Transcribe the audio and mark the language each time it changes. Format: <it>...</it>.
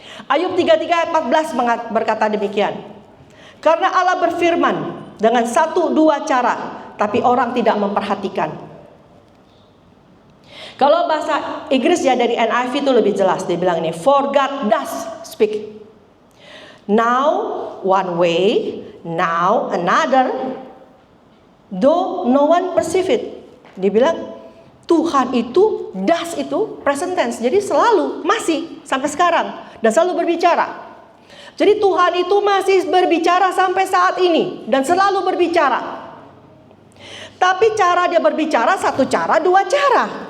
<id>Ayub 33 ayat 14 berkata demikian. Karena Allah berfirman dengan 1-2 cara, tapi orang tidak memperhatikan. Kalau bahasa Inggris ya dari NIV itu lebih jelas. Dia bilang ini,</id> <en>for God does speak. Now one way, now another, though no one perceive it.</en> <id>Dia bilang Tuhan itu, does itu present tense. Jadi selalu, masih, sampai sekarang. Dan selalu berbicara. Jadi Tuhan itu masih berbicara sampai saat ini. Dan selalu berbicara. Tapi cara Dia berbicara, 1 cara, 2 cara.</id>